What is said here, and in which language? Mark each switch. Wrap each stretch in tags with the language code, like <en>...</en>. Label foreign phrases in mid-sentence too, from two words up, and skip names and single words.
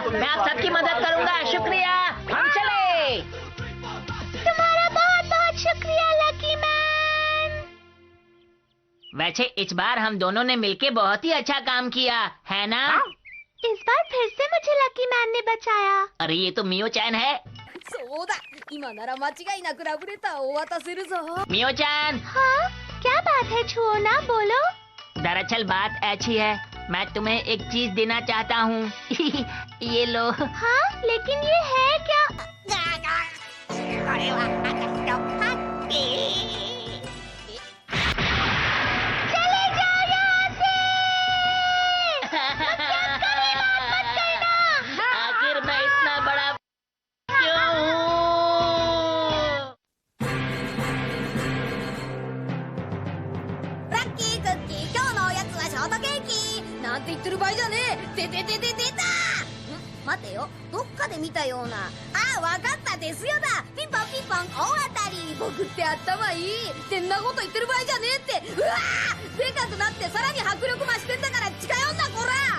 <hi>मैं आप सबकी मदद करूंगा। शुक्रिया, हम चले। तुम्हारा बहुत बहुत शुक्रिया लकी मैन। वैसे इस बार हम दोनों ने मिलके बहुत ही अच्छा काम किया है ना? इस बार फिर से मुझे लकी मैन ने बचाया। अरे ये तो मियो-चैन है।</hi> <ja>そうだ、今なら間違いなくラブレターをお渡せるぞ。</ja> <hi>मियो-चैन, हाँ, क्या बात है? छुओ ना, बोलो। दरअसल बात ऐसी है, मैं तुम्हें एक चीज देना चाहता हूँ। ये लो। हाँ, लेकिन ये है क्या?</hi> <ja>これは私のハッピー。</ja> <hi>चले जाओ यहाँ से। मत करना। आखिर मैं इतना बड़ा क्यों हूँ?</hi> <ja>ラッキークッキー、今日のおやつはショートケーキ。なんて言ってる場合じゃねえ。てててててたー。待てよ、どっかで見たような。ああ、わかった、ですよだ。ピンポンピンポン大当たり。僕って頭いいってんなこと言ってる場合じゃねえって。うわー、でかくなってさらに迫力増してんだから近寄んなこら。</ja>